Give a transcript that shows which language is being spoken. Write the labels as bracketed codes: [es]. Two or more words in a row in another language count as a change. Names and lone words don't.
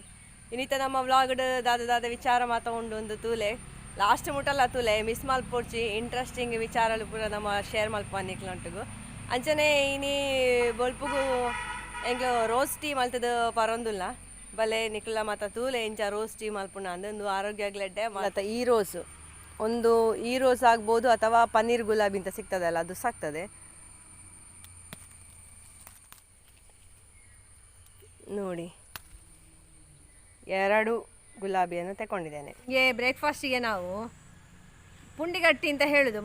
[tcy] ಇನ್ನಿತ ನಮ್ಮ ವ್ಲಾಗ್ ದಾದ ವಿಚಾರ ಮಾತಾಕೊಂಡು ಒಂದು ತೂಲೆ ಲಾಸ್ಟ್ ಮುಟ್ಟಲ್ಲ ತೂಲೆ ಮಿಸ್ ಮಲ್ಪೊಡ್ಚಿ ಇಂಟ್ರೆಸ್ಟಿಂಗ್ ವಿಚಾರಲು ಪೂರ ನಮ್ಮ ಶೇರ್ ಮಲ್ಪನ್ನಿಕ್ಲಂಟು ಅಂಚನೆ ಇನಿ ಬೊಲ್ಪುಗು ಎಂಗ್ಲು [en] rose tea [tcy] ಮಲ್ತದ ಪರೊಂದುಲ್ಲ ಬಲೆ ನಿಕ್ಲ ಮತ್ತು ತೂಲೆ ಇಂಚ [en] rose tea [tcy] ಮಲ್ಪುಣ ಅಂದೊಂದು ಆರೋಗ್ಯಗ್ಲೆಡ್ಡೆ. [kn] ಮತ್ತು ಈ ರೋಸ್ ಆಗ್ಬೋದು ಅಥವಾ ಪನ್ನೀರ್ ಗುಲಾಬಿ ಅಂತ ಸಿಗ್ತದಲ್ಲ, ಅದು ಸಾಕ್ತದೆ ನೋಡಿ. 2 ಗುಲಾಬಿಯನ್ನು ತಗೊಂಡಿದ್ದೇನೆ. ಬ್ರೇಕ್ಫಾಸ್ಟಿಗೆ ನಾವು ಪುಂಡಿಗಟ್ಟಿ ಅಂತ ಹೇಳೋದು.